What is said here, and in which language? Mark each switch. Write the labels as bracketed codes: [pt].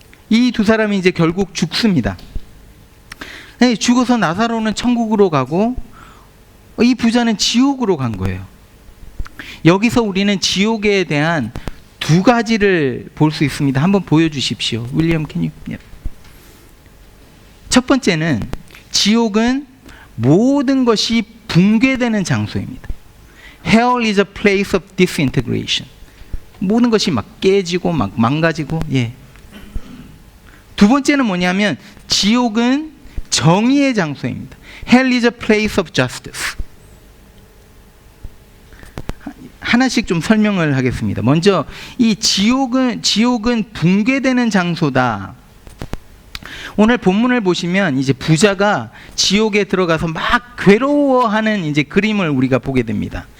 [ko] 이 두 사람이 이제 결국 죽습니다. 네, 죽어서 나사로는 천국으로 가고 이 부자는 지옥으로 간 거예요. 여기서 우리는 지옥에 대한 두 가지를 볼 수 있습니다. 한번 보여주십시오. 윌리엄 캐니. 첫 번째는 지옥은 모든 것이 붕괴되는 장소입니다. [en] Hell is a place of disintegration. [ko] 모든 것이 막 깨지고 막 망가지고. 예. 두 번째는 뭐냐면 지옥은 정의의 장소입니다. [en] Hell is a place of justice. [ko] 하나씩 좀 설명을 하겠습니다. 먼저 이 지옥은 붕괴되는 장소다. 오늘 본문을 보시면 이제 부자가 지옥에 들어가서 막 괴로워하는 이제 그림을 우리가 보게 됩니다.